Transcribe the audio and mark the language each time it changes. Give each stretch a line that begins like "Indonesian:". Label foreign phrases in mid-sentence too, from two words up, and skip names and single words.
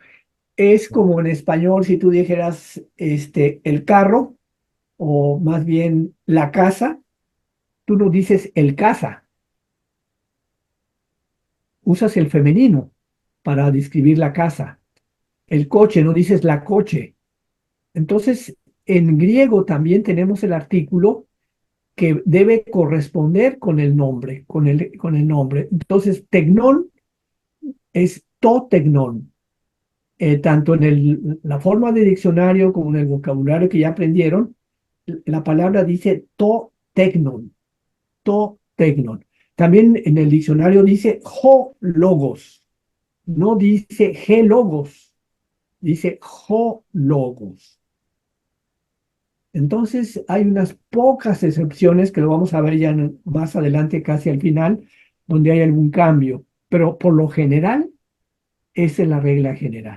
Spanish: Es como en español si tú dijeras el carro o más bien la casa, tú no dices el casa, usas el femenino para describir la casa. El coche, no dices la coche. Entonces, en griego también tenemos el artículo que debe corresponder con el nombre, con el nombre. Entonces, tecnón es
Greek: το τέκνον.
Spanish: Tanto en la forma de diccionario como en el vocabulario que ya aprendieron, la palabra dice
Greek: το τέκνον, το τέκνον.
Spanish: También en el diccionario dice
Greek: ο λόγος,
Spanish: no dice
Greek: η λόγος,
Spanish: dice
Greek: ο λόγος.
Spanish: Entonces hay unas pocas excepciones que lo vamos a ver ya más adelante, casi al final, donde hay algún cambio, pero por lo general esa es la regla general.